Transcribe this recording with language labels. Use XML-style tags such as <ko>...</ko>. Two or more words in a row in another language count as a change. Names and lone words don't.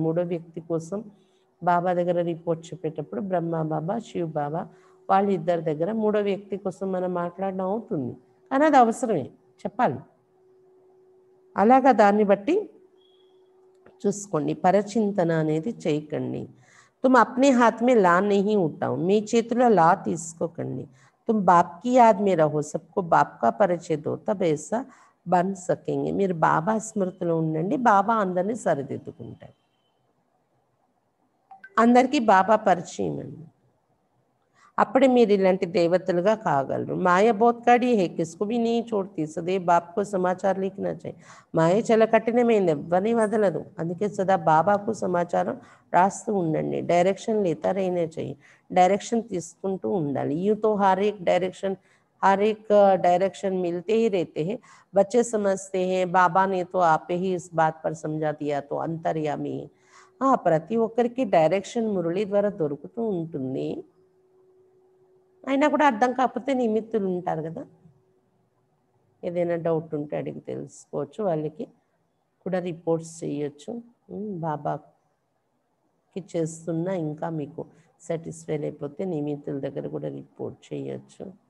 <te>మూడో వ్యక్తి కోసం బాబా దగ్గర రిపోర్ట్ చెప్పేటప్పుడు బ్రహ్మ బాబా, శివ్ బాబా వాళ్ళిద్దరి దగ్గర మూడో వ్యక్తి కోసం మనం మాట్లాడడం అవుతుంది. కానీ అది అవసరమే, చెప్పాలి. అలాగా దాన్ని బట్టి చూసుకోండి. పరచింతన అనేది చేయకండి.</te> <hi>तुम अपने हाथ में ला नहीं उठाओ,</hi> <te>మీ చేతిలో లా తీసుకోకండి.</te> <hi>तुम बाप की याद में रहो, सबको बाप का परिचय दो, तब ऐसा बन सकेंगे.</hi> <te>మీరు బాబా స్మృతిలో ఉండండి, బాబా అందరినీ సరిదిద్దుకుంటారు. అందరికీ బాబా పరిచయం అండి, అప్పుడే మీరు ఇలాంటి దేవతలుగా కాగలరు.</te> <hi>మాయ बहुत कड़ी है, किसको भी नहीं छोड़ती, सदैव बाप को समाचार लिखना चाहिए.</hi> <te>మాయ చాలా కఠినమైంది, ఎవరిని వదలదు. అందుకే సదా బాబాకు సమాచారం రాస్తూ ఉండండి.</te> <hi>डायरेक्शन लेता रहना चाहिए,</hi> <te>డైరెక్షన్ తీసుకుంటూ ఉండాలి.</te> <hi>यूं तो हर एक डायरेक्शन मिलते ही रहते हैं. बच्चे समझते हैं बाबा ने तो आप ही इस बात पर समझा दिया तो अंतर्यामी.</hi> <te>ప్రతి ఒక్కరికి డైరెక్షన్ మురళి ద్వారా దొరుకుతూ ఉంటుంది. అయినా కూడా అర్థం కాకపోతే నిమిత్తులు ఉంటారు కదా, ఏదైనా డౌట్ ఉంటే అడిగి తెలుసుకోవచ్చు. వాళ్ళకి కూడా రిపోర్ట్స్ చేయొచ్చు. బాబాకి చేస్తున్నా ఇంకా మీకు సాటిస్ఫై అయిపోతే నియమితుల దగ్గర కూడా రిపోర్ట్ చేయొచ్చు.</te>